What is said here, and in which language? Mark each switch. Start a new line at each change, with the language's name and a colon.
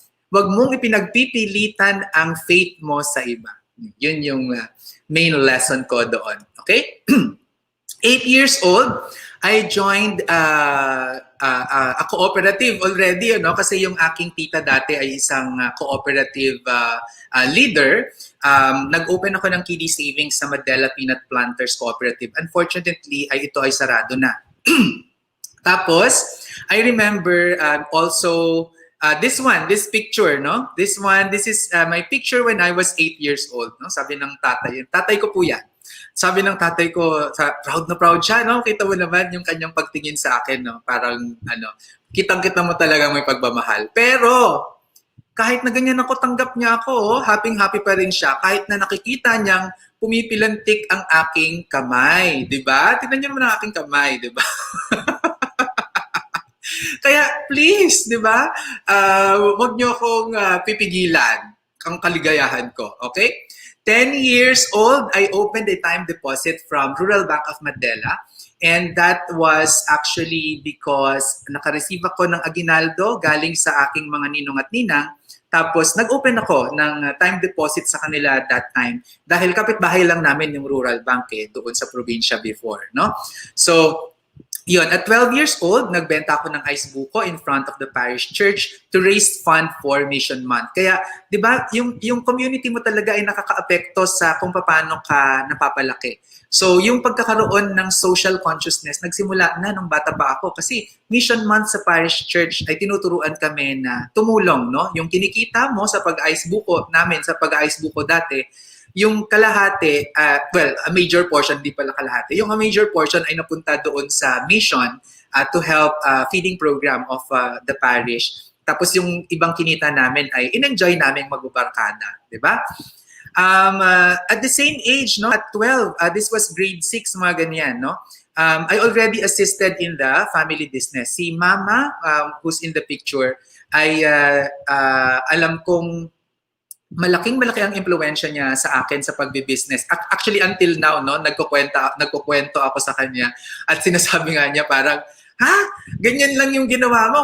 Filipino: Huwag mong ipinagpipilitan ang faith mo sa iba. Yun yung main lesson ko doon. Okay?
English: 8 years old, I joined a cooperative already,
Filipino: kasi yung aking tita dati ay isang
English: cooperative leader.
Filipino: Nag-open ako ng kiddie savings sa Madela Peanut Planters Cooperative. Unfortunately, ito ay sarado na. Tapos,
English: I remember also this picture,
Filipino: no?
English: This is my picture when I was 8 years old, no?
Filipino: Sabi ng tatay ko po yan. Sabi ng tatay ko, proud na proud siya, no? Kita mo naman yung kanyang pagtingin sa akin, no? Parang, kitang-kita mo talagang may pagmamahal. Pero, kahit na ganyan ako, tanggap niya ako, happy-happy pa rin siya, kahit na nakikita niyang pumipilantik ang aking kamay, di ba? Tignan niyo naman ang aking kamay, di ba? Kaya, please, di ba? Huwag niyo akong pipigilan ang kaligayahan ko, okay?
English: 10 years old, I opened a time deposit from Rural Bank of Mandela. And that was actually because
Filipino: naka-receive ako ng aginaldo galing sa aking mga ninong at ninang. Tapos nag-open ako ng time deposit sa kanila
English: that time.
Filipino: Dahil kapitbahay lang namin yung Rural Bank doon sa probinsya before. No?
English: So, yun, at 12 years old,
Filipino: nagbenta ako ng
English: ice buko in front of the parish church to raise fund for Mission Month.
Filipino: Kaya, di ba, yung community mo talaga ay nakaka-apekto sa kung paano ka napapalaki. So, yung pagkakaroon ng social consciousness, nagsimula na nung bata pa ako. Kasi Mission Month sa parish church ay tinuturuan kami na tumulong, no? Yung kinikita mo sa pag-ice buko namin, sa pag-ice buko dati, yung kalahati,
English: a major portion,
Filipino: di pala kalahati, yung a major portion ay napunta doon sa mission
English: to help feeding program of the parish.
Filipino: Tapos yung ibang kinita namin ay in-enjoy namin magbabarkada, di ba?
English: At the same age, no, at 12, this was grade 6,
Filipino: mga ganyan,
English: no? I already assisted in the family business.
Filipino: Si Mama,
English: who's in the picture,
Filipino: ay alam kong malaki ang impluwensya niya sa akin sa pagbi-business. Actually, until now, no, nagkukwento ako sa kanya at sinasabi nga niya parang, ganyan lang yung ginawa mo.